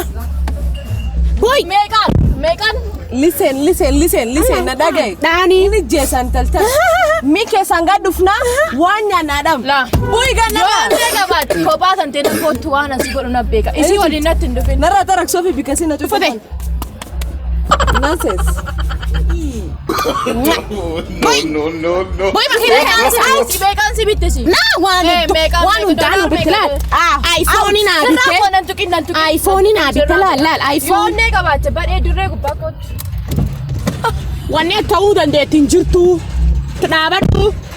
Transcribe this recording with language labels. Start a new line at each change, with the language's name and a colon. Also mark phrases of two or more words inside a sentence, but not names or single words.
Oromo: Boy, meeqaan. Listen, na dhagaye. Dhaanii. Inni jeesan taltal. Mike sanga dhufna waan nyaannaadhaam. Boy ganna. Yoo beekabaat kophaa kan ta'e kootu waan asii godhu na beeka. Isii waliin natti hin dhufin. Narraa tarak Sofi bikasi na cufate. Nonsense. No. boy makiina Si beekaan si bitte si. Naa waan hundaanuu bitti laal. iPhone naa bitte. Irraa nan tuqin. iPhone naa bitte laal iPhone. Foonnee qabaatte badhee dirree gubbaa kootu. Wanni ta'uu dandeetti hin jirtu. Dhaabadhu.